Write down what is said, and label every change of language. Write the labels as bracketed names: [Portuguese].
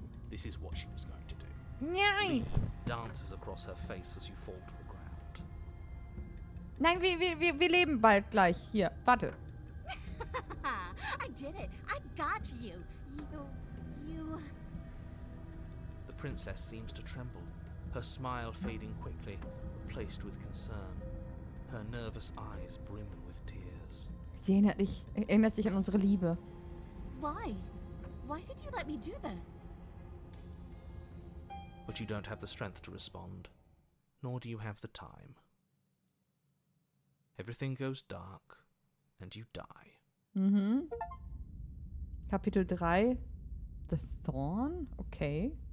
[English] This is what she was going to do. [German] Nein. [English] Dances across her face as you fall to the ground. [German] Nein, wir leben bald gleich. Hier, warte. [English] I did it. I got you. You... The princess seems to tremble, her smile fading quickly, replaced with concern. Her nervous eyes brim with tears. [German] Sie erinnert sich an unsere Liebe. [English] Why? Why did you let me do this? But you don't have the strength to respond, nor do you have the time. Everything goes dark, and you die. [German] Mhm. Kapitel 3. The Thorn? Okay.